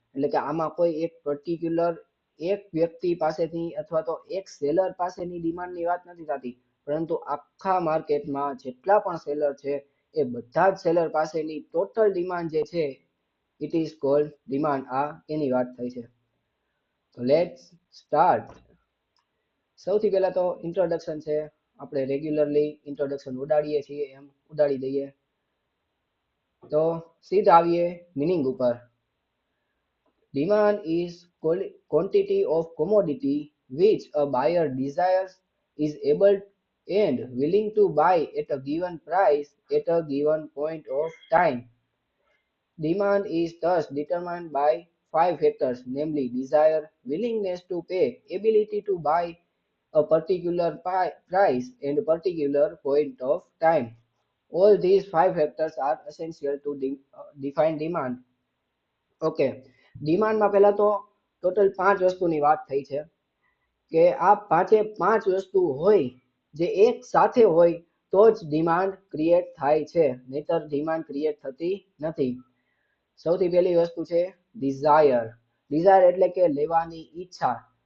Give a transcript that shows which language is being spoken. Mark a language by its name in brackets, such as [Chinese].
[Gujarati] એટલે કે આમાં કોઈ એક પર્ટિક્યુલર એક વ્યક્તિ પાસેથી અથવા તો એક સેલર પાસેની ડિમાન્ડની વાત નથી થતી, પરંતુ આખા માર્કેટમાં જેટલા પણ સેલર છે એ બધા જ સેલર પાસેની ટોટલ ડિમાન્ડ જે છે, [English] It is called demand. [Gujarati] આ એની વાત થઈ છે. તો [English] Let's start. [Gujarati] સૌથી પહેલા તો ઇન્ટ્રોડક્શન છે. આપણે રેગ્યુલરલી ઇન્ટ્રોડક્શન ઉડાડીએ છીએ એમ ઉડાડી દઈએ. તો સીધા આવીએ મીનિંગ ઉપર. [English] Demand is quantity of commodity which a buyer desires, is able and willing to buy at a given price at a given point of time. Demand is thus determined by five factors, namely desire, willingness to pay, ability to buy a particular price, and particular point of time. All these five factors are essential to define demand. [Gujarati] Okay, ડિમાન્ડમાં પહેલા તો total 5 વસ્તુની વાત થઈ છે કે આ પાંચે પાંચ વસ્તુ હોય જે એક સાથે હોય તો જ ડિમાન્ડ ક્રિએટ થાય છે, નહીતર ડિમાન્ડ ક્રિએટ થતી નથી. સૌથી પહેલી વસ્તુ છે ડિઝાયર. ડિઝાયર એટલે કે લેવાની ઈચ્છા.